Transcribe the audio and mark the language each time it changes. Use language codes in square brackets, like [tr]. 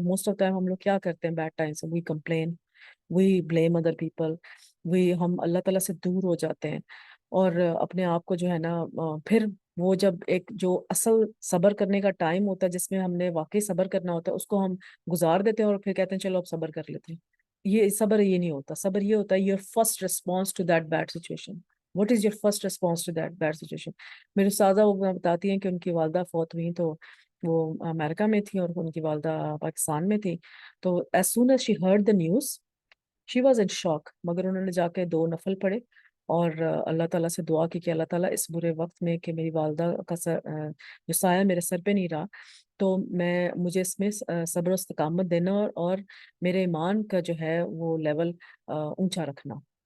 [en] most of time [ur] ہم لوگ کیا کرتے ہیں بیڈ ٹائم سے؟ [en] we complain, we blame other people, [ur] ہم اللہ تعالیٰ سے دور ہو جاتے ہیں، اور اپنے آپ کو جو ہے نا پھر وہ جب ایک جو اصل صبر کرنے کا ٹائم ہوتا ہے جس میں ہم نے واقعی صبر کرنا ہوتا ہے اس کو ہم گزار دیتے ہیں اور پھر کہتے ہیں چلو اب صبر کر لیتے ہیں. یہ صبر یہ نہیں ہوتا. صبر یہ ہوتا ہے [en] Your first response to that bad situation. What is your first response to that bad situation? [ur] میرے استاذہ وہ بتاتی ہیں کہ ان کی والدہ فوت ہوئی تو وہ امریکہ میں تھی اور ان کی والدہ پاکستان میں تھی. [en] تو as soon as she heard the news she was in shock. [ur] مگر انہوں نے جا کے 2 نفل پڑھے اور اللہ تعالیٰ سے دعا کی کہ اللہ تعالیٰ اس برے وقت میں کہ میری والدہ کا جو سایہ میرے سر پہ نہیں رہا، تو مجھے اس میں صبر و استقامت دینا اور میرے ایمان کا جو ہے وہ لیول اونچا رکھنا.